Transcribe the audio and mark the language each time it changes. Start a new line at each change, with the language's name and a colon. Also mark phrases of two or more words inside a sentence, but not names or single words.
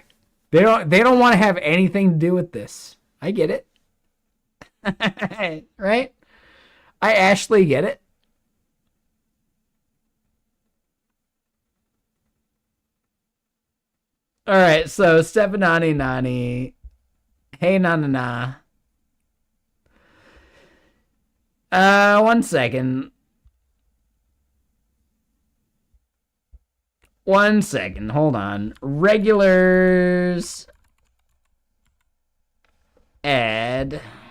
English: They don't want to have anything to do with this. I get it. Right? I actually get it. All right, so Stefanani Nani. Hey na na na. One second. One second. Hold on. Regulars. Add.